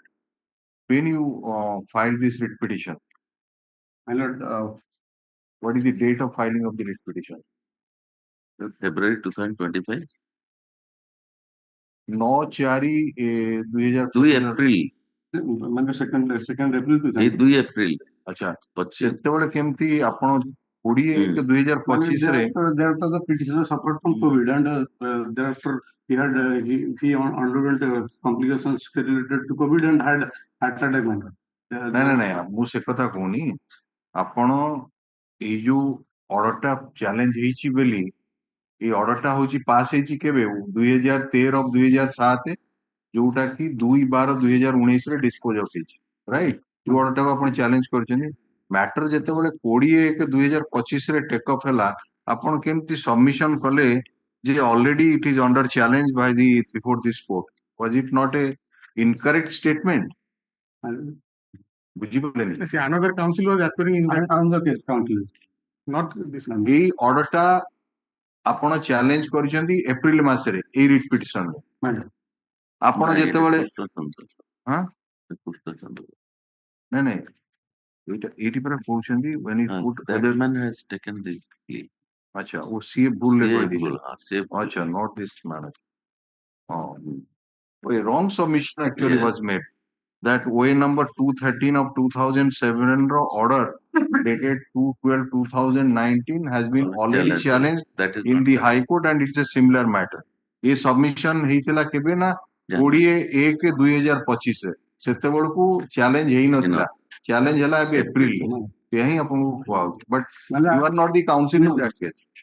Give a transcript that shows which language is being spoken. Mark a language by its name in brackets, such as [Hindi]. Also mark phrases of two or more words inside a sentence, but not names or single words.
[English] When you filed this writ petition, My lord, what is the date of filing of the writ petition? February 2025. 9/4/2025 2 April. ମାନେ second April to [Odia] ଏଇ 2 April ଆଚ୍ଛା 25 ସେତେବେଳେ କେମିତି ଆପଣ 20/1/2025 ରେ [English] thereafter the petitioner suffered from COVID and thereafter he underwent complications related to COVID and had heart attack. [Odia] ନାଇଁ ମୁଁ ସେ କଥା କହୁନି ଆପଣ ଏଇ ଯୋଉ ଅର୍ଡରଟା ଚ୍ୟାଲେଞ୍ଜ ହେଇଛି ବୋଲି ଏଇ ଅର୍ଡରଟା ହଉଛି ପାସ୍ ହେଇଛି କେବେ 2013/2007 ଯୋଉଟା କି 2/12/2019 ରେ [English] dispose of [Odia] ହେଇଛି ରାଇଟ୍ ଯୋଉ ଅର୍ଡରଟାକୁ ଆପଣ ଚ୍ୟାଲେଞ୍ଜ କରିଛନ୍ତି ମ୍ୟାଟର ଯେତେବେଳେ 20/1/2025 ରେ [English] take off [Odia] ହେଲା ଆପଣ କେମିତି ସବମିଶନ କଲେ ଯେ [English] already it is under challenge by the before this court was it not a incorrect statement [Odia] ବୁଝିପାରିଲେନି [English] See, another council was appearing in that. Another case council. Not this. [Odia] ଏଇ ଅର୍ଡରଟା ଆପଣ ଚ୍ୟାଲେଞ୍ଜ କରିଛନ୍ତି ଏପ୍ରିଲ ମାସରେ ଏଇ ରିଟ୍ ପିଟିସନରେ ଆପଣ ଯେତେବେଳେ ହଁ ନାଇଁ ଏଇଠି ପରା କହୁଛନ୍ତି [English] when it put that man has taken the plea. [Odia] ଆଚ୍ଛା ଓ ସିଏ ଭୁଲରେ ସିଏ କହିଦେଇଛି ଭୁଲ, ହଁ, ସିଏ ଭୁଲ। [English] ଆଚ୍ଛା not this man a wrong submission actually Yes. was made that OA number 213 of 2007 ro order dated 2/12/2019 has been already challenged That is in not the correct. High Court and it's a similar matter. [Odia] ये सबमिशन ହେଇଥିଲା କେବେ ନା 20/1/2025 ରେ ସେତେବେଳକୁ ଚ୍ୟାଲେଞ୍ଜ ହେଇନଥିଲା ଚ୍ୟାଲେଞ୍ଜ ହେଲା ଏବେ ଏପ୍ରିଲ ସେ ହିଁ ଆପଣଙ୍କୁ କୁହାହଉଛି [English] but you are not the council in that case